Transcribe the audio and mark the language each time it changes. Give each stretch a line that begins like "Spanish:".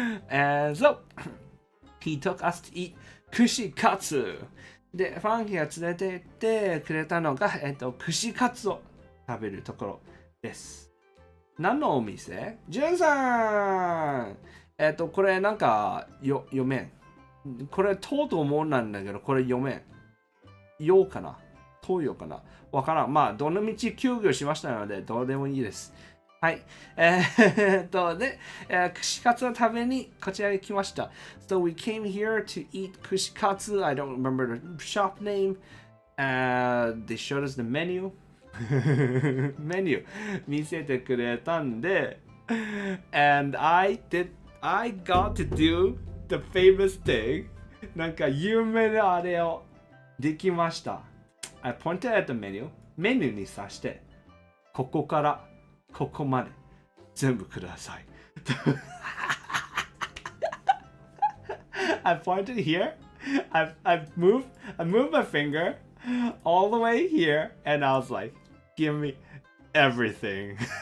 English: And so, he took us to eat kushikatsu.
Japanese: で、ファンキーが連れて行ってくれたのが、串カツを食べるところです。何のお店？ジュンさん！これなんか、読めん。これ、とうとうもんなんだけど、これ読めん。ようかな？東洋かなわからん。まあ、どの道休業しましたので、どうでもいいです。はい。で、串カツを食べにこちらに来ました。
English: So we came here to eat 串カツ. I don't remember the shop name. They showed us the menu.
Japanese: メニュー見せてくれたんで、
English: and I got to do the famous thing.
Japanese: なんか有名なあれをできました。
English: I pointed at the menu.
Japanese: メニューに指して、ここからここまで全部ください。
English: I pointed here. I moved my finger all the way here, and I was like, "Give me everything."